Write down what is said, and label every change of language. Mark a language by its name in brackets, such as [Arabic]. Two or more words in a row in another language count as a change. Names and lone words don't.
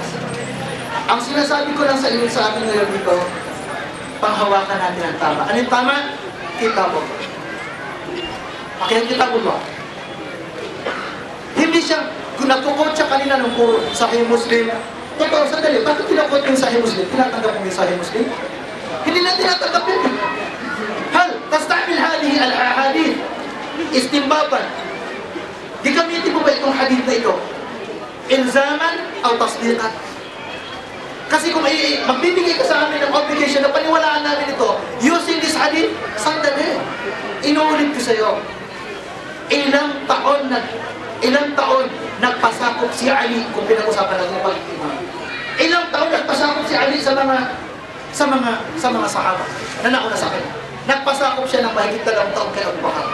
[Filipino] Ang sinasabi ko lang sa inyo sa akin ngayon dito, panghawakan natin ang tama. Ano yung tama? Kitab mo. Okay, ang kitab mo. Hindi siya, kung nagkukot siya kanina nung puro Sahih Muslim, totoo, sandali, bakit kinukot yung Sahih Muslim? Tinatanggap mo yung Sahih Muslim? Hindi na tinatanggap yun. [Arabic] هل تستعمل هذه الأحاديث. Istimbaban. [Filipino] Gagamitin mo ba itong hadith na ito? [Arabic] Ilzaman o tasdiqan? [Filipino] Kasi kung magbibigay ka sa amin ng obligation na paniwalaan namin ito, [English] using this hadith, [Filipino] sandali. Inuulit ko sa iyo. Ilang taon nagpasakop si Ali kung pinag-usapan natin ng pag-imam. Ilang taon nagpasakop si Ali sa mga sahaba na nauna sa kanya. Nagpasakop siya ng mahigit 2 taon kay Abu Bakar.